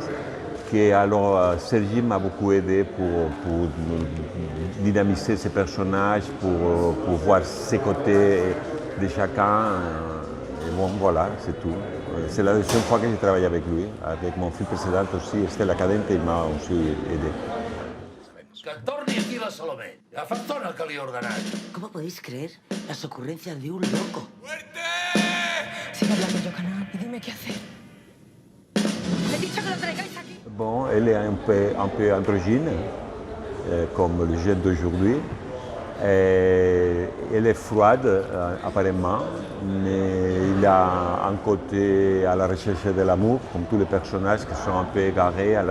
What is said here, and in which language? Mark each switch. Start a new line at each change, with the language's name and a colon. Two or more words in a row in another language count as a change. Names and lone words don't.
French: Que alors Sergi m'a beaucoup aidé pour dynamiser ces personnages, pour voir ses côtés de chacun. Et bon, voilà, c'est tout. C'est la deuxième fois que j'ai travaillé avec lui. Avec mon film précédent aussi, Estela Cadente, il m'a aussi aidé.
Catalan: Que torni aquí la Salomé. Ja fa estona que li he ordenat.
Spanish: ¿Cómo podéis creer las ocurrencias de un loco? Sigue hablando, Yocanan, y dime qué hacer. ¡Le he dicho que lo traigáis aquí!
French: Bon, elle est un peu androgyne, comme le jeune d'aujourd'hui. Elle est froide, apparemment, mais il a un côté à la recherche de l'amour, comme tous les personnages qui sont un peu égarés.